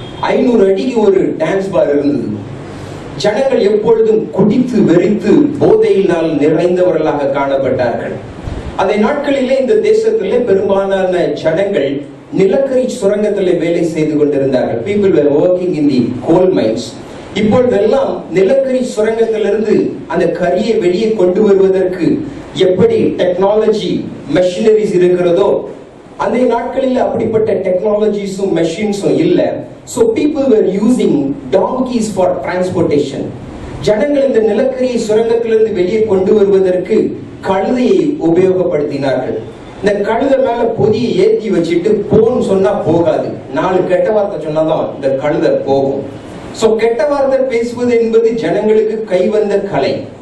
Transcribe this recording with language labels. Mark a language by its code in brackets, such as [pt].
[ta] 500 அடிக்கு ஒரு டான்ஸ் பார் இருந்தது. ஜனங்கள் எப்பொழுதும் குடித்து வெறித்து போதையினால் நிறைந்தவர்களாக காணப்பட்டார்கள். அந்த நாட்களிலே இந்த தேசத்திலே பெரும்பாலான ஜனங்கள் நிலக்கரி சுரங்கத்திலே வேலை செய்து கொண்டிருந்தார்கள். [en] People were working in the coal mines. [ta] இப்பொழுதெல்லாம் நிலக்கரி சுரங்கத்திலிருந்து அந்த கரியை வெளியே கொண்டு வருவதற்கு எப்படி டெக்னாலஜி மெஷினரிஸ் இருக்கிறதோ அந்த நாட்களில் அப்படிப்பட்ட டெக்னாலஜிஸும் மெஷின்ஸும் இல்ல. [en] So people were using donkeys for transportation. [ta] ஜனங்கள் இந்த நிலக்கரி சுரங்கத்திலிருந்து வெளியே கொண்டு வருவதற்கு கழுதையை உபயோகப்படுத்தினார்கள். இந்த கழுதை மேல பொதியை ஏற்றி வச்சுட்டு போன்னு சொன்னா போகாது. 4 கெட்ட வார்த்தை சொன்னாதான் இந்த கழுதை போகும். சோ கெட்ட வார்த்தை பேசுவது என்பது ஜனங்களுக்கு கைவந்த கலை.